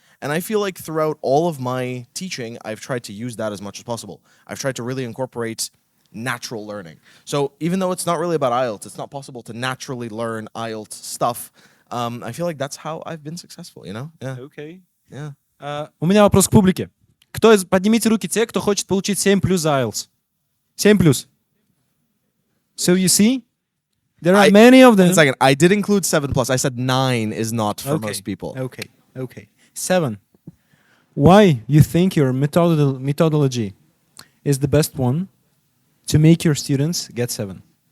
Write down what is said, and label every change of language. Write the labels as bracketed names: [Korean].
[English] And I feel like throughout all of my teaching, I've tried to use that as much as possible. I've tried to really incorporate natural learning. So even though it's not really about IELTS, it's not possible to naturally learn IELTS stuff. I feel like that's how I've been successful, Yeah. Okay. Yeah. [Russian] У меня вопрос к публике. Поднимите руки те, кто хочет получить 7+ за IELTS. 7+. [English] So you see, there are many of them. One second, I did include 7+. I said 9 is not for most people. Okay. 7. Why you think your methodology is the best one to make your students get 7?